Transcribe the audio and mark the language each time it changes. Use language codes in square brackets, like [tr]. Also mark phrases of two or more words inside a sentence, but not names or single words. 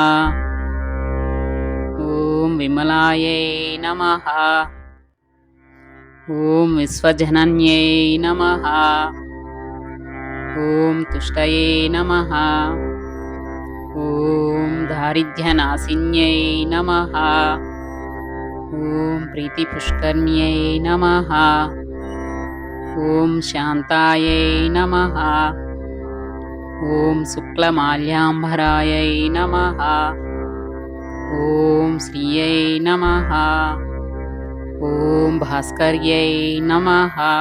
[sa] ఓం విమలాయై నమః. ఓం విశ్వజనన్యై నమః. ఓం తుష్టయే నమః. ఓం దారిద్ర్యనాశిన్యై నమః. ॐ प्रीतिपुष्कर्ण्यै नमः। ॐ शान्तायै नमः। ॐ शुक्लमाल्याम्बरायै नमः। ॐ श्रियै नमः। ॐ भास्कर्यै नमः।